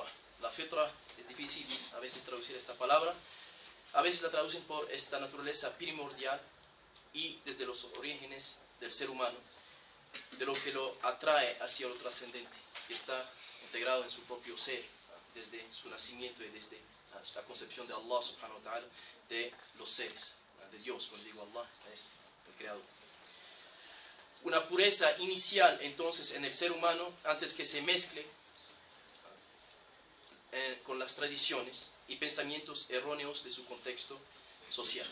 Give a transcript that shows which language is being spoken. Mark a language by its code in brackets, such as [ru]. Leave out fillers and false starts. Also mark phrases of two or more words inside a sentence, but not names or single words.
[es] La fitra es difícil a veces traducir esta palabra. A veces la traducen por esta naturaleza primordial y desde los orígenes del ser humano, de lo que lo atrae hacia lo trascendente, que está integrado en su propio ser, desde su nacimiento y desde la concepción de [ar] الله سبحانه وتعالى, [es] de los seres, de Dios. Cuando digo Allah, es el creador. Una pureza inicial entonces en el ser humano, antes que se mezcle con las tradiciones y pensamientos erróneos de su contexto social.